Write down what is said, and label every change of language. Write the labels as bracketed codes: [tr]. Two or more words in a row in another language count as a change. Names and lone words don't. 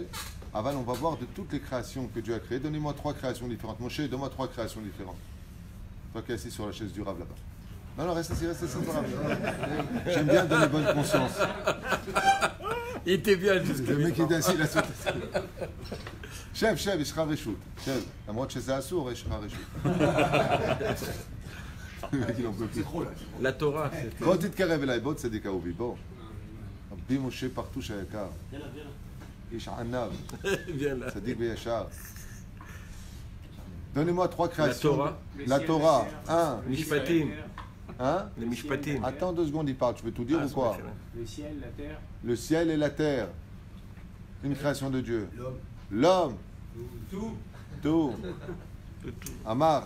[fr] Aval, on va voir de toutes les créations que Dieu a créées. Donnez-moi 3 créations différentes. Moshe, donne-moi 3 créations différentes. Toi qui es assis sur la chaise du Rav là-bas. Non, reste assis, Rav. J'aime bien donner bonne conscience. Il était bien jusqu'à le mec qui est assis là sur chef, [he] יש לך רשות. שב. למרות שזה אסור, יש לך רשות. [fr] La Torah, c'était... [he] בוא תתקרב אליי, בוא צדיק אהובי, בוא. רבי משה פרטוש היקר. איש ענב. צדיק וישר. [fr] Donnez-moi 3 créations. La Torah. 1. Mishpatim. Hein? Les Mishpatim. Attends 2 secondes, il parle. Tu veux tout dire ou quoi? Le ciel, la terre. Le ciel et la terre. Une création de Dieu. L'homme. Tout. Amar.